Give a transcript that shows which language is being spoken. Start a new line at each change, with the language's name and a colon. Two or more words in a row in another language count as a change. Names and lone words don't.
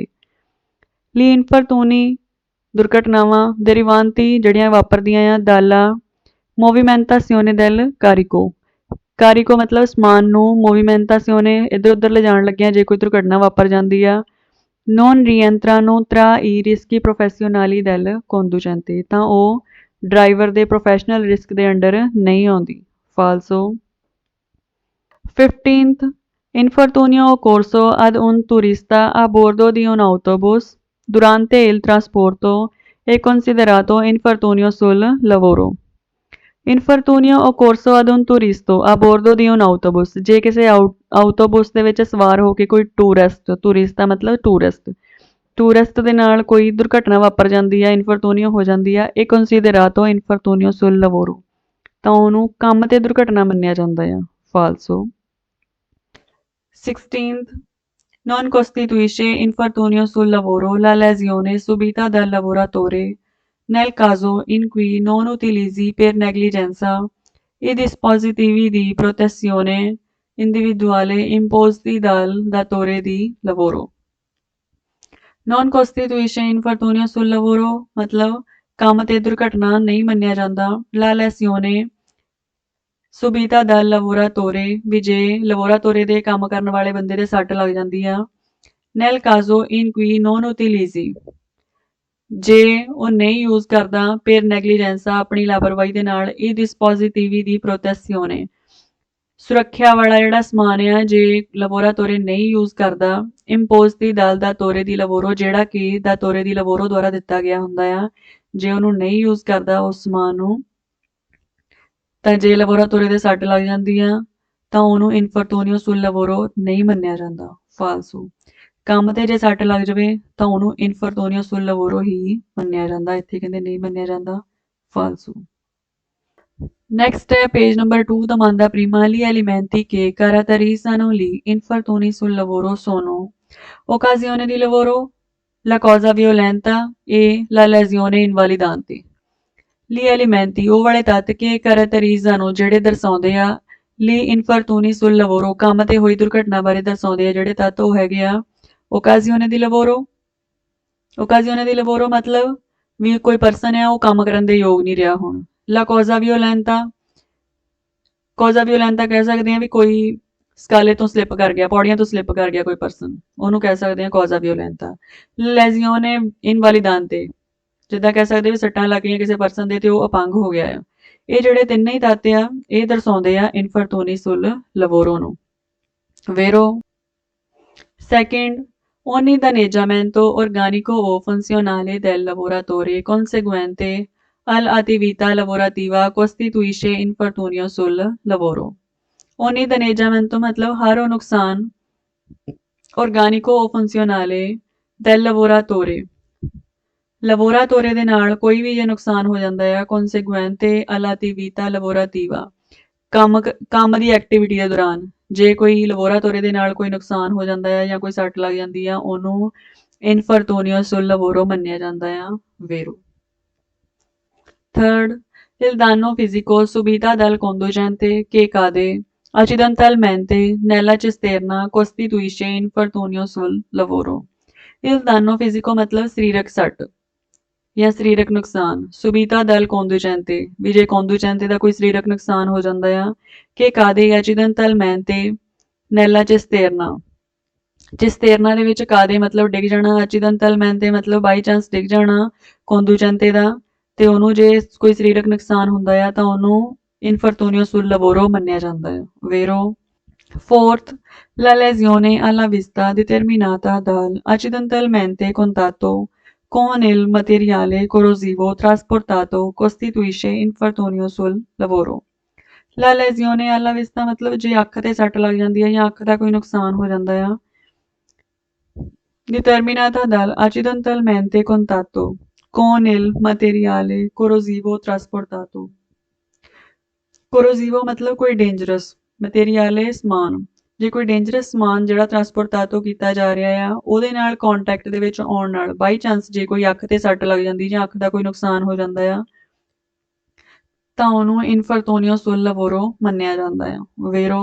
Italian: Gli infortuni
Punjabi: ਦੁਰਘਟਨਾਵਾਂ derivanti ਜਿਹੜੀਆਂ ਵਾਪਰਦੀਆਂ ਆ
Italian: dalla movimentazione del carico
Punjabi: ਕਾਰਿਕੋ ਮਤਲਬ ਸਮਾਨ ਨੂੰ, ਮੂਵੀਮੈਂਟਾਸੀਓਨੇ ਇੱਧਰ ਉੱਧਰ ਲਿਜਾਣ ਲੱਗਿਆ ਜੇ ਕੋਈ ਦੁਰਘਟਨਾ ਵਾਪਰ ਜਾਂਦੀ ਆ।
Italian: non rientrano tra i rischi professionali del conducente,
Punjabi: ਤਾਂ ਉਹ ਡਰਾਈਵਰ ਦੇ
English: professional risk
Punjabi: ਦੇ ਅੰਡਰ ਨਹੀਂ ਆਉਂਦੀ। ਫਾਲਸੋ।
Italian: 15th infortunio occorso ad un turista a bordo di un autobus durante il trasporto è considerato infortunio sul lavoro। infortunio occorso ad un turisto a bordo di un autobus,
Punjabi: ਜੇ ਕਿਸੇ ਆਊਟੋਬੁਸ ਦੇ ਵਿੱਚ ਸਵਾਰ ਹੋ ਕੇ ਕੋਈ ਟੂਰਿਸਟ ਦਾ ਮਤਲਬ ਟੂਰਿਸਟ ਦੇ ਨਾਲ ਕੋਈ ਦੁਰਘਟਨਾ ਵਾਪਰ ਜਾਂਦੀ ਹੈ, ਇਨਫਰਤੂਨੀਓ ਹੋ ਜਾਂਦੀ ਆ, ਇਹ
Italian: considerato infortunio sul lavoro,
Punjabi: ਤਾਂ ਉਹਨੂੰ ਕੰਮ ਤੇ ਦੁਰਘਟਨਾ ਮੰਨਿਆ ਜਾਂਦਾ ਆ। ਫਾਲਸੋ।
Italian: 16th non costituisce infortunio sul lavoro la lesione subita dal lavoratore nel caso in cui non utilizzi per negligenza i dispositivi di protezione individuale imposti dal datore di lavoro। non costituisce infortunio sul lavoro
Punjabi: मतलब ਕੰਮ ਤੇ ਦੁਰਘਟਨਾ ਨਹੀਂ ਮੰਨਿਆ ਜਾਂਦਾ।
Italian: la lesione subita dal lavoratore
Punjabi: ਵੀ ਜੇ ਲਵੋਰਾਤੋਰੇ ਦੇ ਕੰਮ ਕਰਨ ਵਾਲੇ ਬੰਦੇ ਦੇ ਸੱਟ ਲੱਗ ਜਾਂਦੀ ਆ।
Italian: nel caso in cui non utilizzi
Punjabi: ਜੇ ਉਹ ਨਹੀਂ ਯੂਜ਼ ਕਰਦਾ
Italian: per negligenza
Punjabi: ਆਪਣੀ ਲਾਪਰਵਾਹੀ ਦੇ ਨਾਲ ਇਹ
Italian: dispositivi di protezione
Punjabi: ਸੁਰੱਖਿਆ ਵਾਲਾ ਜਿਹੜਾ ਸਮਾਨ ਆ ਜੇ ਲਬੋਰਾਟੋਰੀ ਨਹੀਂ ਯੂਜ਼ ਕਰਦਾ
Italian: imposti dal datore di lavoro
Punjabi: ਜਿਹੜਾ ਕਿ
Italian: datore di lavoro
Punjabi: ਦੁਆਰਾ ਦਿੱਤਾ ਗਿਆ ਹੁੰਦਾ ਆ ਜੇ ਉਹਨੂੰ ਨਹੀਂ ਯੂਜ਼ ਕਰਦਾ ਉਸ ਸਮਾਨ ਨੂੰ ਤਾਂ ਜੇ ਲਬੋਰਾਟੋਰੀ ਦੇ ਸੱਟ ਲੱਗ ਜਾਂਦੀ ਆ ਤਾਂ ਉਹਨੂੰ
Italian: infortunio sul lavoro
Punjabi: ਨਹੀਂ ਮੰਨਿਆ ਜਾਂਦਾ। ਫਾਲਸੂ। ਕੰਮ ਤੇ ਜੇ ਸੱਟ ਲੱਗ ਜਾਵੇ ਤਾਂ ਉਹਨੂੰ
Italian: infortunio sul lavoro
Punjabi: ਹੀ ਮੰਨਿਆ ਜਾਂਦਾ। ਇੱਥੇ ਕਹਿੰਦੇ ਨਹੀਂ ਮੰਨਿਆ ਜਾਂਦਾ। ਫਾਲਸੂ।
English: Next è page number 2,
Italian: domanda prima. Gli alimenti che caratterizzano gli infortuni sul lavoro sono occasione di lavoro, la cosa violenta e la lesione invalidante। Gli alimenti
Punjabi: ਉਹ ਵਾਲੇ ਤੱਤ ਕਿ caratterizzano ਜਿਹੜੇ ਦਰਸਾਉਂਦੇ ਆ
Italian: li infortuni sul lavoro
Punjabi: ਕੰਮ ਤੇ ਹੋਈ ਦੁਰਘਟਨਾ ਬਾਰੇ ਦਰਸਾਉਂਦੇ ਆ ਜਿਹੜੇ ਤੱਤ ਉਹ ਹੈਗੇ ਆ
Italian: occasione di lavoro
Punjabi: ਮਤਲਬ ਵੀ ਕੋਈ ਪਰਸਨ ਹੈ ਉਹ ਕੰਮ ਕਰਨ ਦੇ ਯੋਗ ਨਹੀਂ ਰਿਹਾ ਹੁਣ।
Italian: la causa violenta
Punjabi: ਕਹਿ ਸਕਦੇ ਹਾਂ ਵੀ ਕੋਈ ਸਕਾਲੇ ਤੋਂ ਸਲਿੱਪ ਕਰ ਗਿਆ, ਪੌੜੀਆਂ ਤੋਂ ਸਲਿੱਪ ਕਰ ਗਿਆ ਕੋਈ ਪਰਸਨ, ਉਹਨੂੰ ਕਹਿ ਸਕਦੇ ਹਾਂ
Italian: causa violenta. lesione invalidante
Punjabi: ਜਿੱਦਾਂ ਕਹਿ ਸਕਦੇ ਵੀ ਸੱਟਾਂ ਲੱਗ ਗਈਆਂ ਕਿਸੇ ਪਰਸਨ ਦੇ ਤੇ ਉਹ ਅਪੰਗ ਹੋ ਗਿਆ ਆ। ਇਹ ਜਿਹੜੇ ਤਿੰਨੇ ਹੀ ਤੱਤ ਆ ਇਹ ਦਰਸਾਉਂਦੇ ਆ
Italian: infortuni sul lavoro
Punjabi: ਨੂੰ। ਵੇਰੋ। Second,
Italian: ogni danneggiamento organico o funzionale del lavoratore conseguente all'attività lavorativa costituisce infortunio sul lavoro। ogni danneggiamento
Hindi: मतलब हर वो नुकसान
Italian: organico o funzionale del lavoratore
Punjabi: ਲਵੋਰਾਟੋਰੇ ਦੇ ਨਾਲ ਕੋਈ ਵੀ ਜੇ ਨੁਕਸਾਨ ਹੋ ਜਾਂਦਾ ਆ
Italian: conseguente all'attività lavorativa
Punjabi: ਕੰਮ ਦੀ ਐਕਟੀਵਿਟੀ ਦੇ ਦੌਰਾਨ ਜੇ ਕੋਈ ਲਵੋਰਾਟੋਰੇ ਦੇ ਨਾਲ ਕੋਈ ਨੁਕਸਾਨ ਹੋ ਜਾਂਦਾ ਹੈ ਜਾਂ ਕੋਈ ਸੱਟ ਲੱਗ ਜਾਂਦੀ ਆ ਉਹਨੂੰ
Italian: infortunio sul lavoro
Punjabi: ਮੰਨਿਆ ਜਾਂਦਾ ਆ। ਵੇਰੋ। Third,
Italian: il danno fisico subito dal conducente che cade accidentalmente nella cisterna costituisce infortunio sul lavoro। il danno fisico
Punjabi: मतलब ਸਰੀਰਕ ਸੱਟ ਜਾਂ ਸਰੀਰਕ ਨੁਕਸਾਨ
Italian: subito dal conducente
Punjabi: ਵੀ ਜੇ ਕੋਂਦੂਚੈਂਤੇ ਦਾ ਕੋਈ ਸਰੀਰਕ ਨੁਕਸਾਨ ਹੋ ਜਾਂਦਾ ਆ ਕਿ
Italian: cade accidentalmente nella cisterna
Punjabi: ਦੇ ਵਿੱਚ ਕਾਦੇ ਮਤਲਬ ਡਿੱਗ ਜਾਣਾ ਐਚੀਡੈਂਟਲਮੈਂਤੇ ਮਤਲਬ
English: by chance
Punjabi: ਡਿੱਗ ਜਾਣਾ ਕੋਂਦੂਚੈਂਤੇ ਦਾ ਤੇ ਉਹਨੂੰ ਜੇ ਕੋਈ ਸਰੀਰਕ ਨੁਕਸਾਨ ਹੁੰਦਾ ਆ ਤਾਂ ਉਹਨੂੰ
Italian: infortunio sul lavoro
Punjabi: ਮੰਨਿਆ ਜਾਂਦਾ ਹੈ। ਵੇਰੋ। Fourth,
Italian: la lesione alla vista determinata dal accidentalmente contatto con il materiale corrosivo trasportato costituisce infortunio sul lavoro। la lesione alla vista
Punjabi: मतलब ਜੇ ਅੱਖ ਤੇ ਸੱਟ ਲੱਗ ਜਾਂਦੀ ਹੈ ਜਾਂ ਅੱਖ ਦਾ ਕੋਈ ਨੁਕਸਾਨ ਹੋ ਜਾਂਦਾ ਆ
Italian: determinata dal accidentalmente contatto con il materiale corrosivo trasportato corrosivo
Punjabi: मतलब ਕੋਈ
English: dangerous material
Punjabi: ਸਮਾਨ ਜੇ ਕੋਈ ਡੇਂਜਰਸ ਸਮਾਨ ਜਿਹੜਾ ਟਰਾਂਸਪੋਰਟਾਤੋ ਕੀਤਾ ਜਾ ਰਿਹਾ ਆ ਉਹਦੇ ਨਾਲ ਕੰਟੈਕਟ ਦੇ ਵਿੱਚ ਆਉਣ ਨਾਲ
English: by chance
Punjabi: ਜੇ ਕੋਈ ਅੱਖ ਤੇ ਸੱਟ ਲੱਗ ਜਾਂਦੀ ਜਾਂ ਅੱਖ ਦਾ ਕੋਈ ਨੁਕਸਾਨ ਹੋ ਜਾਂਦਾ ਆ ਤਾਂ ਉਹਨੂੰ
Italian: infortunio sul lavoro
Punjabi: ਮੰਨਿਆ ਜਾਂਦਾ ਆ। ਵੇਰੋ।